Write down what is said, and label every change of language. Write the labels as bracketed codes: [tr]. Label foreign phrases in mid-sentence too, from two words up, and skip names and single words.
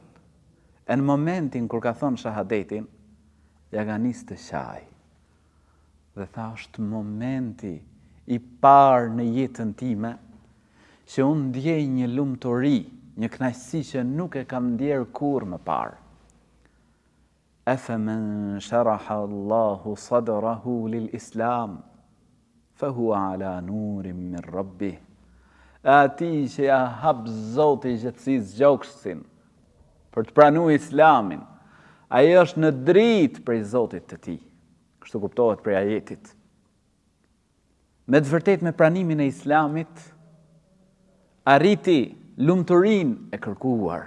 [sq] E në momentin kur ka thonë shahadetin, ja ka nisë të qaj. Dhe tha, është momenti i parë në jetën time që unë ndjej një lumturi, një kënaqësi që nuk e kam ndjerë kurrë më parë. [ar] أفمن شرح الله صدره للإسلام فهو على نور من ربه. [sq] Ati që ja hap Zoti i gjithësisë gjoksin për të pranuar Islamin, ai është në dritë prej Zotit të tij. Kështu kuptohet prej ajetit. Me të vërtetë me pranimin e Islamit arriti lumturinë e kërkuar.